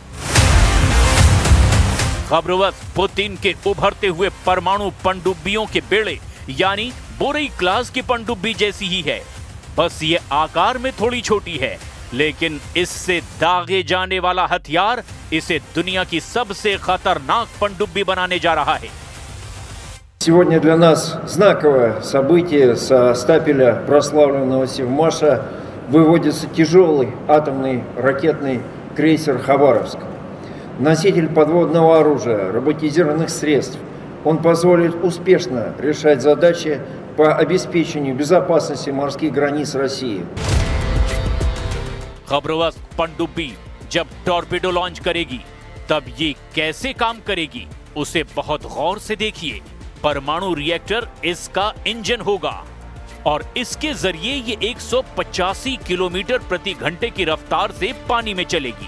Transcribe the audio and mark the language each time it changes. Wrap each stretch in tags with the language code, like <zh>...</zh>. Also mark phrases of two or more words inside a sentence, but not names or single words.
<hi>खबरबस्त पुतिन के उभरते हुए परमाणु पनडुब्बियों के बेड़े यानी बोरई क्लास की पनडुब्बी जैसी ही है, बस ये आकार में थोड़ी छोटी है, लेकिन इससे दागे जाने वाला हथियार इसे दुनिया की सबसे खतरनाक पनडुब्बी बनाने जा रहा है।</hi> <ru>Сегодня для нас знаковое событие. Со стапеля прославленного Севмаша выводится тяжелый атомный ракетный крейсер «Хабаровск». Носитель подводного оружия, роботизированных средств. Он позволит успешно решать задачи по обеспечению безопасности морских границ России.</ru> <hi>खबरबस्त पनडुब्बी जब टॉर्पीडो लॉन्च करेगी तब ये कैसे काम करेगी उसे बहुत गौर से देखिए। परमाणु रिएक्टर इसका इंजन होगा और इसके जरिए ये 185 किलोमीटर प्रति घंटे की रफ्तार से पानी में चलेगी।</hi>